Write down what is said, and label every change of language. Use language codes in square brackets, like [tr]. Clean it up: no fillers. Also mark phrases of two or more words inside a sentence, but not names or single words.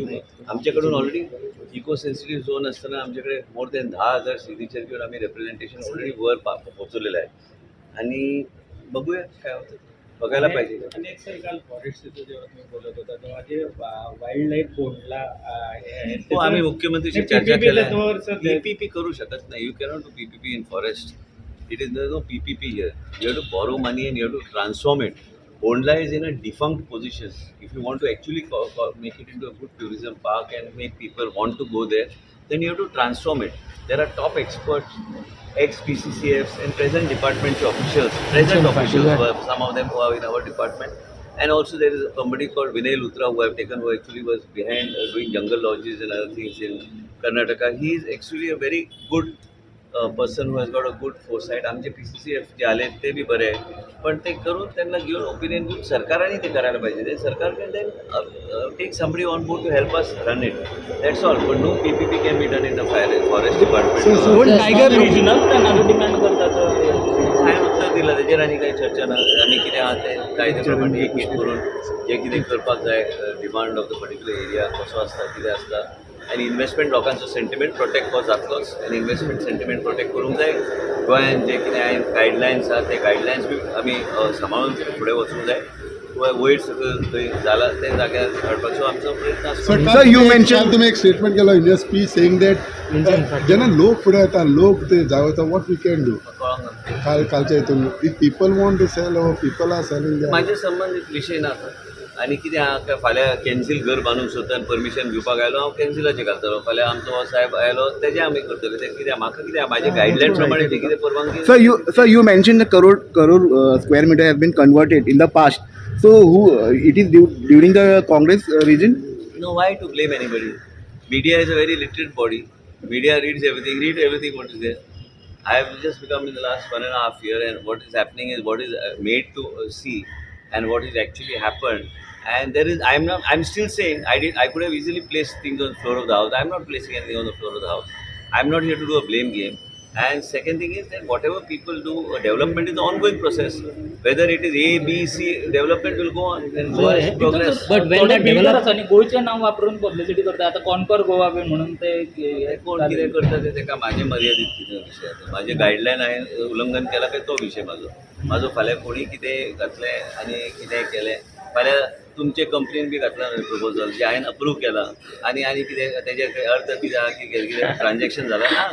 [mr] मग आमच्याकडून ऑलरेडी [en] eco sensitive zone [mr] असताना आमच्याकडे [en] more than [mr] 10,000 सिग्नेचर घेऊन आम्ही रिप्रेझेंटेशन ऑलरेडी वर पोहोचवलेलं आहे आणि बघूया काय होतं. बघायला पाहिजे. अनेक सर काल फॉरेस्टचं जेव्हा तुम्ही बोलत होता तेव्हा जे [en] wild life [mr] बोर्डला हो आम्ही मुख्यमंत्रीशी चर्चा केली. पीपीपी करू शकत नाही. [en] You cannot do PPP in forest. It is no PPP here. You have to borrow money and you have to transform it. Bondla is in a defunct position. If you want to actually make it into a good tourism park and make people want to go there, then you have to transform it. There are top experts, ex-PCCFs and present department officials, some of them who are in our department. And also there is somebody called Vinay Luthra who I've taken, who actually was behind doing jungle lodges and other things in Karnataka. He is actually a very good person who has got a good foresight. [mr] आमचे PCCF जे आले ते बी बरे आहे. पण ते करून त्यांना घेऊन ओपिनियन घेऊन सरकारने ते करायला पाहिजे. ते सरकार [en] can then take somebody on board to help us run it. That's all. But no PPP can be done in the forest department. tiger regional [mr] त्यांना डिमांड करतात [kok] काय उत्तर दिलं त्याचेर आनी काही चर्चा ना. आमी कितें आहा तें कायद्याप्रमाणे एक एक करून जे कितें करपाक जाय [en] demand of the particular area [kok] कसो आसता कितें आसता आनी इन्वेस्टमेंट लोकांचो सेंटिमेंट प्रोटेक्ट हो जातलोच. आनी इन्वेस्टमेंट सेंटिमेंट प्रोटेक्ट करूंक जाय. गोंयांत जे कितें हांवें गायडलायन्स आहा ते गायडलायन्स बी आमी सांबाळून फुडें वचूंक जाय. वयर सगळं थंय जाला ते जाग्यार हाडपाचो आमचो प्रयत्न आसता. [en] Sir you mention [mr] तुम्ही एक स्टेटमेंट केला [en] in your speech saying that [kok] जेन्ना लोक फुडें येता लोक ते जावता [en] what we can do [kok] कालच्या हितून [en] if people want to sell or people are selling. [kok] म्हाजे संबंदीत विशय ना. आनी कितें आहा काय फाल्यां कॅन्सील घर बांदूंक सोदता आनी परमिशन घेवपाक आयलो हांव कॅन्सिलाचें घालतलो. फाल्यां आमचो हो साहेब आयलो तेजें आमी करतले. तें कितें म्हाका कितें म्हाजे गायडलायन प्रमाणे ती कितें परवानगी. [en] Sir, you mentioned the crore square meter has been converted in the past. So, it is during the Congress regime? No, why to blame anybody? Media is a very literate body. Media reads everything. Read everything what is there. I have just become in the last 1.5 years, and what is happening is what is made to see, and what is actually happened. And there is, I'm still saying I could have easily placed things on the floor of the house. I'm not placing anything on the floor of the house. I'm not here to do a blame game. And second thing is that whatever people do, development is an ongoing process. Whether it is A, B, C, development will go on and go on progress. but when developers [mr] आणि गोयचे नाव वापरून पब्लिसिटी करतात. आता कॉन्कर गोवा म्हणून ते [kok] कोण कितें करता ते तेका म्हाजे मर्यादीत कितें विशय आसा. म्हाजे गायडलायन हांवें उल्लंघन केला काय तो विशय म्हाजो फाल्यां कोणी कितें घातलें आनी कितें केलें फाल्यां तुमचे कंपनीन बी घातला प्रपोजल जे हांवें अप्रूव केला आनी कितें तेजे अर्थ कितें आहा की कितें ट्रान्जॅक्शन जालां ना.